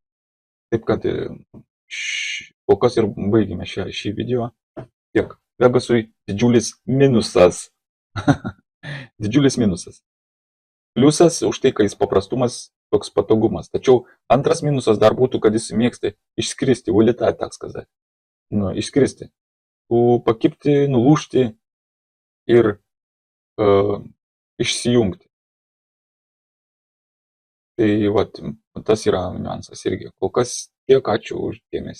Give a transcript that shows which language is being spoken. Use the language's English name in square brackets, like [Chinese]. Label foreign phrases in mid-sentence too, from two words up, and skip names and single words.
[Lithuanian] Taip kad kol kas ir baigime šį video. Tiek. Vegasui didžiulis minusas. Didžiulis minusas. Pliusas už tai, kad jis paprastumas, toks patogumas. Tačiau antras minusas dar būtų, kad jis mėgsta išskristi, [Russian] улетать, так сказать. [Lithuanian] Nu, išskristi. Pakibti, nulūžti ir išsijungti. Tai vat, tas yra niuansas irgi. Kol kas tiek, ačiū už dėmesį.